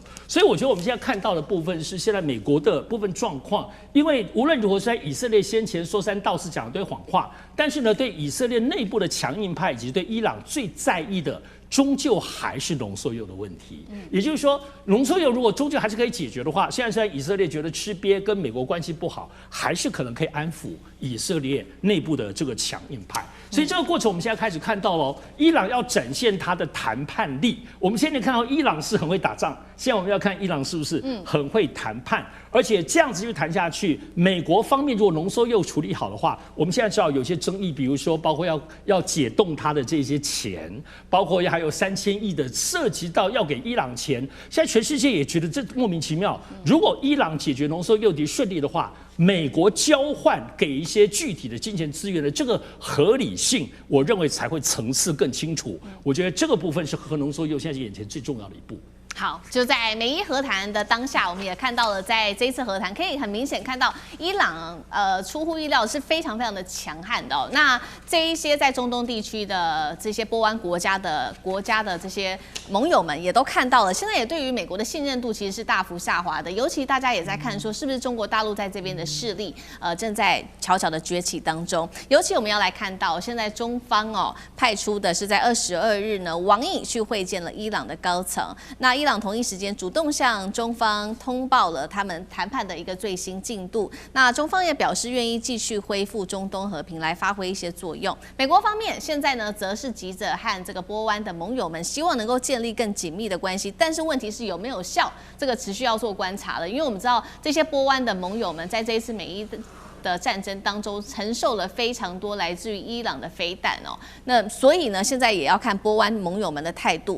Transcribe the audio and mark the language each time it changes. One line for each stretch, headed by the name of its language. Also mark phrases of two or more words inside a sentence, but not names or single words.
Chinese: 所以我覺得我們現在看到的部分是現在美國的部分狀況，因為無論如何，在以色列先前說三道四講一堆謊話，但是呢，對以色列內部的強硬派以及對伊朗最在意的，終究還是濃縮鈾的問題。也就是說，濃縮鈾如果終究還是可以解決的話，現在以色列覺得吃癟跟美國關係不好，還是可能可以安撫以色列內部的這個強硬派。所以這個過程我們現在開始看到了，伊朗要展現他的談判力。我們現在看到伊朗是很會打仗，現在我們要看伊朗是不是很會談判，而且這樣子就談下去，美國方面如果濃縮鈾處理好的話，我們現在知道有些爭議，比如說包括要解凍它的這些錢，包括還有3000億的涉及到要給伊朗錢，現在全世界也覺得這莫名其妙。如果伊朗解決濃縮鈾順利的話，美國交換給一些具體的金錢資源的這個合理性，我認為才會層次更清楚。我覺得這個部分是核濃縮鈾現在是眼前最重要的一步。好，就在美伊和談的當下，我們也看到了，在這一次和談，可以很明顯看到伊朗出乎意料是非常非常的強悍的哦。那這一些在中東地區的這些波灣國家的這些盟友們也都看到了，現在也對於美國的信任度其實是大幅下滑的。尤其大家也在看說，是不是中國大陸在這邊的勢力正在悄悄的崛起當中。尤其我們要來看到，現在中方派出的是在22日呢，王毅去會見了伊朗的高層。那伊朗同一時間主動向中方通報了他們談判的一個最新進度。那中方也表示願意繼續恢復中東和平，來發揮一些作用。美國方面現在呢，則是急着和這個波灣的盟友們，希望能夠建立更緊密的關係。但是問題是有沒有效，這個持續要做觀察了。因為我們知道這些波灣的盟友們在這一次美伊的戰爭當中承受了非常多來自於伊朗的飛彈哦，那所以呢，現在也要看波灣盟友們的態度。